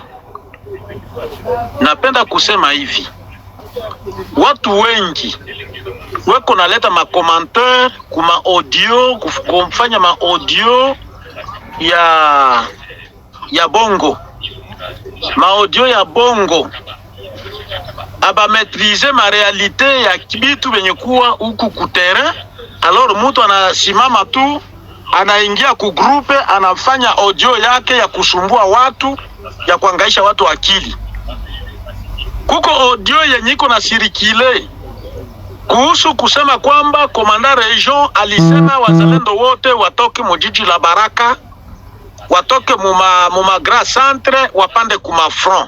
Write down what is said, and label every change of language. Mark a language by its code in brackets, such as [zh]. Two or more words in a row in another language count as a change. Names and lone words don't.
[sw] Napenda kusema hivi, watu wengi weko naleta ma commentaire kuma audio, kufanya ma audio ya bongo, ma audio ya bongo, aba maîtriser ma réalité ya kibitu benye kuwa huku ku terrain. Alors mtu anasimama tu, anaingia ku groupe, anafanya audio yake ya kusumbua watu, ya kuangaisha watu akili. Kuko audio yenye iko na sirikile kuhusu kusema kwamba komanda region alisema wazalendo wote watoke mujiji la Baraka, watoke muma [fr] grand centre, [sw] wapande kuma front.